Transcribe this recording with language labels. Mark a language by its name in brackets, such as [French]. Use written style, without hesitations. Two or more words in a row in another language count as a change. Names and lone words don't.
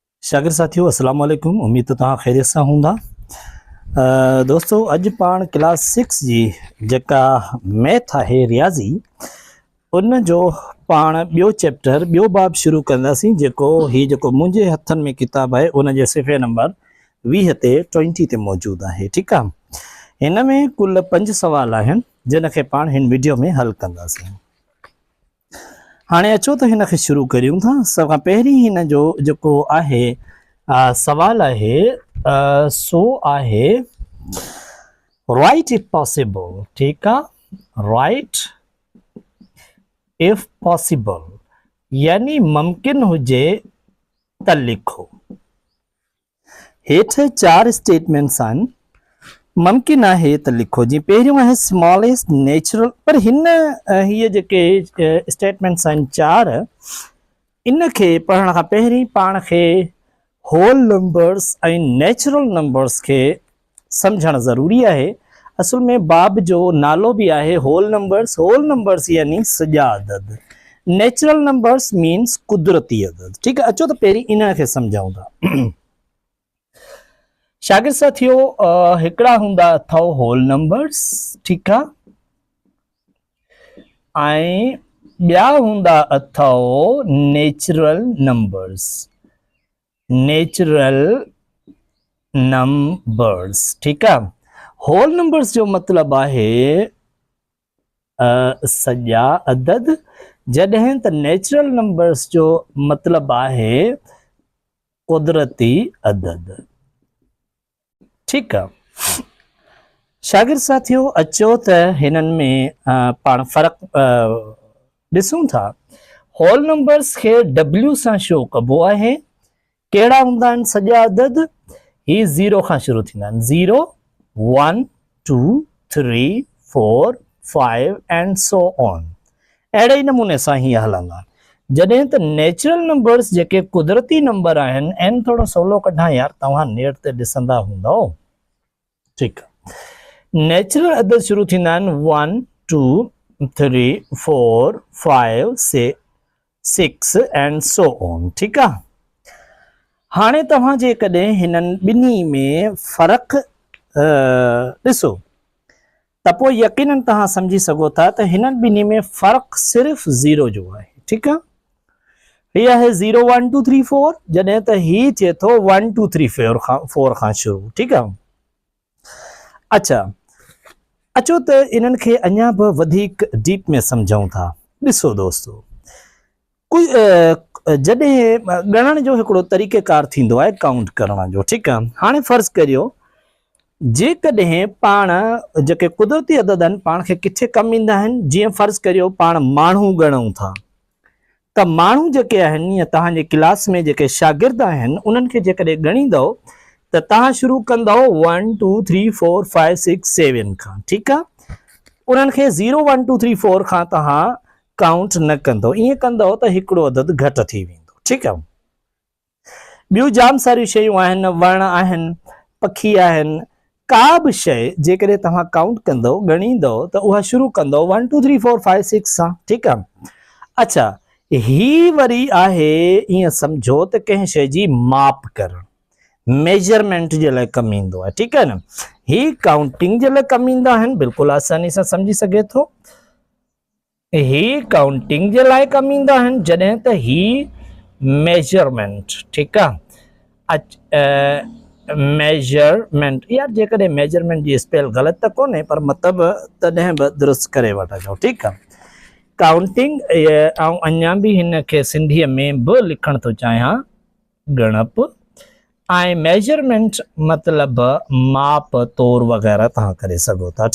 [Sindhi] शागिर्द साथियों अस्सलाम वालेकुम। [Urdu] امید تو [Sindhi] तव्हां ख़ैरियत सां हूंदा। दोस्तों अॼु पाण क्लास 6 जी जेका मैथ है रियाज़ी उन जो पाण ॿियो चैप्टर ॿियो बाब शुरू कंदासीं जेको मुंहिंजे हथनि में किताब है उन जे सिफ़े नंबर 20 ते 20 ते मौजूद है। ठीक है, इन में कुल 5 सवाल आहिनि जिन खे पाण हिन वीडियो में हल कंदासीं। हाँ अचो तो हिन खे शुरू करियूं था। सब खां पहिरीं हिन जो जेको आहे सवाल है सो आहे [English] write if possible. [Sindhi] ठीक है, [English] write if possible [Sindhi] यानी मुमकिन हुजे त लिखो। हेठ 4 स्टेटमेंट्स आहिनि, मुमकिन है तो लिखो। जी पहिरियों है [English] smallest natural, [Sindhi] पर ये जेके स्टेटमेंट्स आहिनि 4 इन के पढ़ण खां पहिरीं पाण खे [English] whole numbers [Sindhi] ऐं [English] natural numbers [Sindhi] के समझण ज़रूरी है। असल में बाब जो नालो भी है [English] whole numbers [Sindhi] यानी सॼा अदद। [English] natural numbers means [Sindhi] कुदरती अदद। ठीक है, अचो तो पहिरीं इन के समझाऊं था। शागिर्द साथियों हिकड़ा हुंदा अथव [English] whole numbers, [Sindhi] ठीक है, ऐं ॿिया हुंदा अथव [English] natural numbers. [Sindhi] ठीक है, [English] whole numbers [Sindhi] जो मतलब है सॼा अदद, जॾहिं त [English] natural numbers [Sindhi] जो मतलब है कुदरती अदद। ठीक है, शागिर्द साथियों अचो त हिनन में पाण फर्क ॾिसूं था। [English] whole numbers [Sindhi] के W सां शो कबो है। केड़ा हुंदा आहिनि सॼा अदद? ही 0 खां शुरू थींदा आहिनि। [English] 0 1 2 3 4 5 and so on. [Sindhi] अहिड़े ई नमूने सां ही हलंदा। जॾहिं त [English] natural numbers [Sindhi] जेके कुदरती नंबर आहिनि, एन थोड़ो सवलो कढां यार, तव्हां नेट ते ॾिसंदा हूंदव। ठीक है, नेचुरल अदद शुरू थींदा आहिनि 1 2 3 4 5 6 [English] and so on. [Sindhi] ठीक है, हाणे तव्हां जे कॾहिं हिननि ॿिन्ही में फ़र्क़ ॾिसो त पोइ यकीनन तव्हां सम्झी सघो था त हिननि ॿिन्ही में फ़र्क़ सिर्फ़ 0 जो आहे। ठीक है, ये है 0 1 2 3 4, जॾहिं त ही थिए थो 1 2 3 4 खां शुरू। ठीक है, अच्छा अचो त इन्हनि खे अञा भी वधीक डीप में समझूं था। ॾिसो दोस्तों, जॾहिं गणण जो हिकिड़ो तरीक़ेकार थींदो आहे काउंट करण जो। ठीक है, हाणे फर्ज़ करियो जेकॾहिं पाण जेके कुदरती अदद आहिनि पाण खे किथे कम ईंदा आहिनि। जीअं फर्ज़ करियो पाण माण्हू गणूं था त माण्हू जेके आहिनि या तव्हांजे क्लास में जेके शागिर्द आहिनि उन्हनि खे जेकॾहिं ॻणींदव त तव्हां शुरू कंदव 1 2 3 4 5 6 7 खां। ठीक है, उन्हनि खे 0 1 2 3 4 खां तव्हां काउंट न कंदो। ईअं कंदव त हिकिड़ो अदद घटि थी वेंदो। ठीक है, ॿियूं जाम सारियूं शयूं आहिनि, वण आहिनि, पखी आहिनि, का बि शइ जेकॾहिं तव्हां काउंट कंदव ॻणींदव त उहा शुरू कंदव 1 2 3 4 5 6 सां। ठीक है, अच्छा ही वरी आहे ईअं सम्झो त कंहिं शइ जी माप करणु, मेजरमेंट जे लाइ कम ईंदो आहे। ठीक है न, ही काउंटिंग जे लाइ कम ईंदा आहिनि, बिल्कुलु आसानी सां सम्झी सघे थो। ही काउंटिंग जे लाइ कम ईंदा आहिनि, जॾहिं त ही मेजरमेंट। ठीक है, मेजरमेंट यार जेकॾहिं मेजरमेंट जी स्पेल ग़लति त कोन्हे पर मतलब तॾहिं बि दुरुस्त करे वठिजो। ठीक है, काउंटिंग ऐं अञा बि हिन खे सिंधीअ में बि लिखण थो चाहियां ॻणप, ऐं मेजरमेंट मतलब माप तौर वग़ैरह तव्हां करे सघो था।